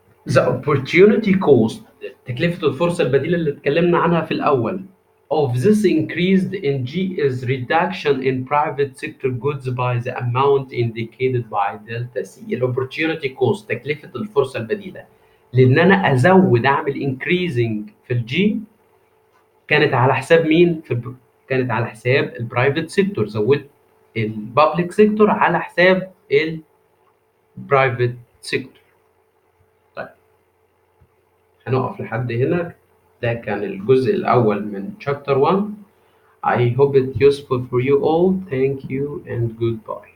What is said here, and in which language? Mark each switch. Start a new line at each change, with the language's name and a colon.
English: The opportunity cost،
Arabic: تكلفة الفرصة البديلة اللي اتكلمنا عنها في الأول
English: of this increased in G is reduction in private sector goods by the amount indicated by delta C.
Arabic: ال
English: opportunity cost
Arabic: تكلفة الفرصة البديلة، لأن أنا أزود أعمل increasing في الجي كانت على حساب مين؟ كانت على حساب البرايفت سيكتور. زودت البابليك سيكتور على حساب البرايفت سيكتور. طيب هنقف لحد هنا. ده كان الجزء الأول من
English: chapter 1. I hope it's useful for you all. Thank you and goodbye.